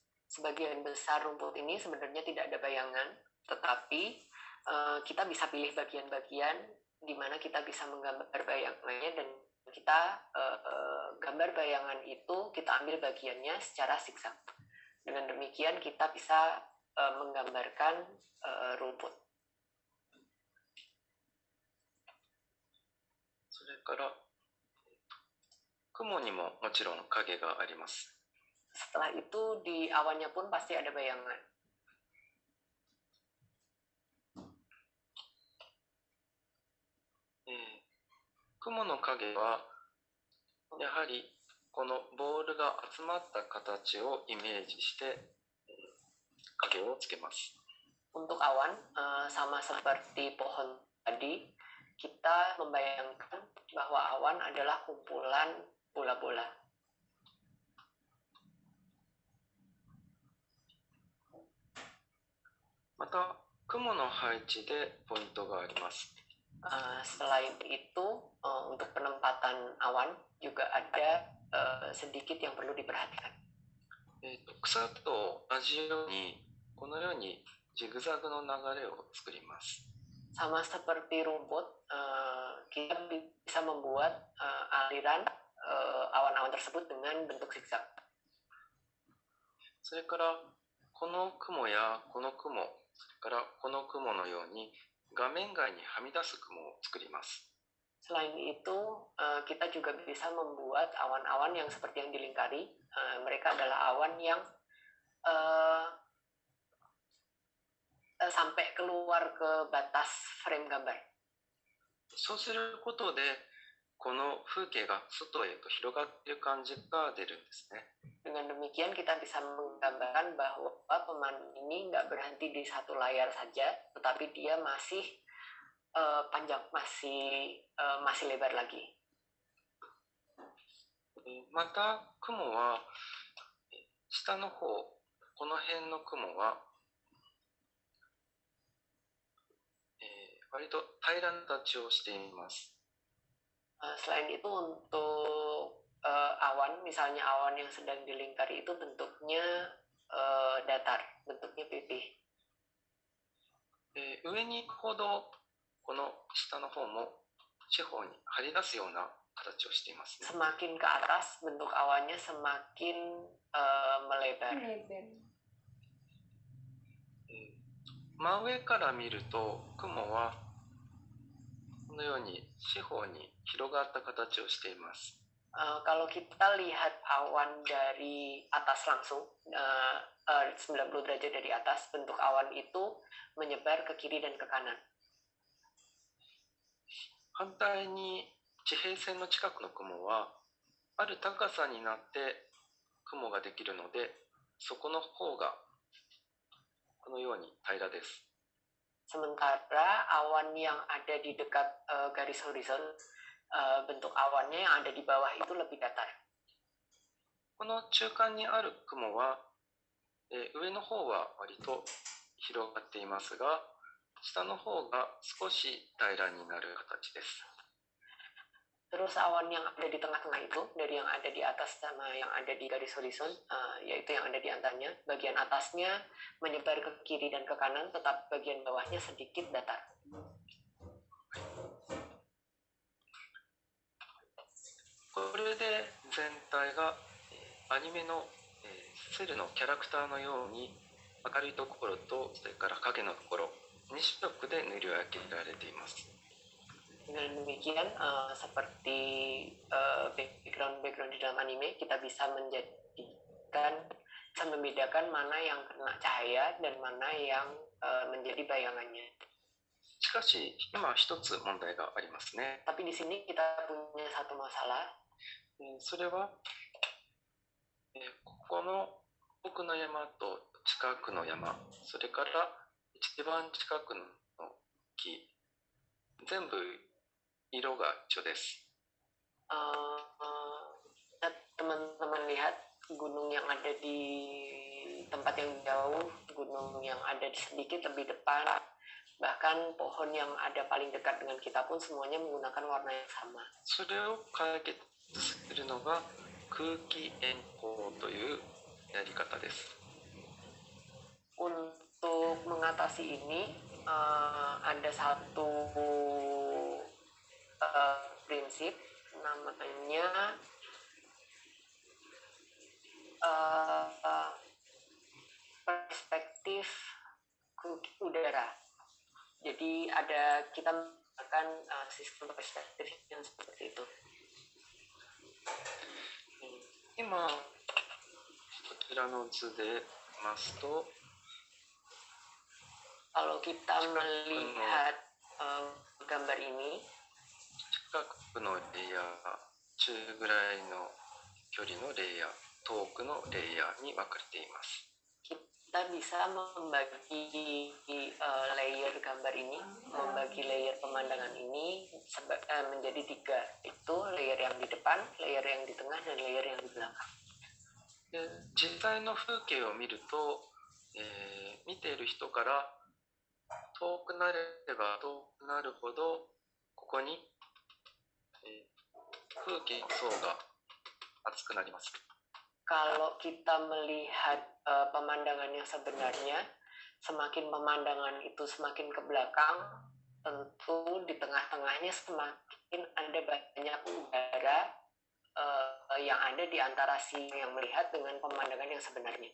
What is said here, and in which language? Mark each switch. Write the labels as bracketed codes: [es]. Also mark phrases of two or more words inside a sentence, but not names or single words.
[id] Sebagian besar rumput ini sebenarnya tidak ada bayangan, tetapi kita bisa pilih bagian-bagian di mana kita bisa menggambar bayangannya, dan kita gambar bayangan itu kita ambil bagiannya secara zigzag. Dengan demikian kita bisa menggambarkan rumput. [ja] それから雲にももちろん影があります。 [id] Setelah itu di awannya pun pasti ada bayangan. [ja] 雲の影はやはりこのボールが集まった形をイメージして影をつけます。 [id] Untuk awan, sama seperti pohon tadi, kita membayangkan bahwa awan adalah kumpulan bola-bola. [ja] また雲の配置でポイントがあります。 [id] Selain itu, untuk penempatan awan juga ada sedikit yang perlu diperhatikan. [ja] 草と同じようにこのようにジグザグの流れを作ります。 [id] Sama seperti rumput, kita bisa membuat aliran awan-awan tersebut dengan bentuk zigzag. [ja] それからこの雲やこの雲、それからこの雲のように画面外にはみ出す雲を作ります。 [id] Selain itu, kita juga bisa membuat awan-awan yang seperti yang dilingkari. Mereka adalah awan yang sampai keluar ke batas frame gambar. [ja] そうすることでこの風景が外へと広がっている感じが出るんですね。 [id] Dengan demikian kita bisa menggambarkan bahwa pemandangan ini nggak berhenti di satu layar saja, tetapi dia masih panjang, masih lebar lagi. [ja] また雲は下の方、この辺の雲は、割と平らな形をしています。 [id] Selain itu untuk awan, misalnya awan yang sedang dilingkari itu bentuknya datar, bentuknya pipih. [ja] 上に行くほどこの下の方も四方に張り出すような形をしていますね。 [id] Semakin ke atas, bentuk awannya semakin melebar. [ja] 真上から見ると雲はこのように四方に広がった形をしています。 [id] Kalau kita lihat awan dari atas langsung, 90 derajat dari atas, bentuk awan itu menyebar ke kiri dan ke kanan. [ja] 反対に地平線の近くの雲はある高さになって雲ができるので、そこの方がこのように平らです。 [id] Sementara awan yang ada di dekat garis horizon, bentuk awannya yang ada di bawah itu lebih datar. [ja] この中間にある雲は、上の方は割と広がっていますが、下の方が少し平らになる形です。 [id] Terus awan yang ada di tengah-tengah itu, dari yang ada di atas sama yang ada di garis horizon, yaitu yang ada di antaranya, bagian atasnya menyebar ke kiri dan ke kanan, tetap bagian bawahnya sedikit datar. [ja] これで全体がアニメのセルのキャラクターのように明るいところとそれから影のところ2色で塗り分けられています。 [id] Dengan demikian, seperti background di dalam anime, kita bisa membedakan mana yang kena cahaya dan mana yang menjadi bayangannya. [ja] しかし今一つ問題がありますね。 [id] Tapi di sini kita punya satu masalah. [ja] それは、ここの奥の山と近くの山、それから一番近くの木、全部色が一緒です。 [id] Teman-teman lihat gunung yang ada di tempat yang jauh, gunung yang ada sedikit lebih depan, bahkan pohon yang ada paling dekat dengan kita pun semuanya menggunakan warna yang sama. [ja] それを解決するのが空気円光というやり方です。 [id] Untuk mengatasi ini, ada satu prinsip namanya perspektif udara. Jadi kita menggunakan sistem perspektif yang seperti itu. [ja] 今こちらの図で見ますと、 [id] Kalau kita melihat gambar ini, [ja] 近くのレイヤー、中ぐらいの距離のレイヤー、遠くのレイヤーに分かれています。 [id] kita bisa membagi layer gambar ini, membagi layer pemandangan ini menjadi 3. Itu layer yang di depan, layer yang di tengah, dan layer yang di belakang. [ja] で実際の風景を見ると、見ている人から遠くなれば遠くなるほどこに、風景の層が厚くなります。 [id] Kalau kita melihat pemandangan yang sebenarnya, semakin pemandangan itu semakin ke belakang, tentu di tengah-tengahnya semakin ada banyak udara yang ada di antara si yang melihat dengan pemandangan yang sebenarnya.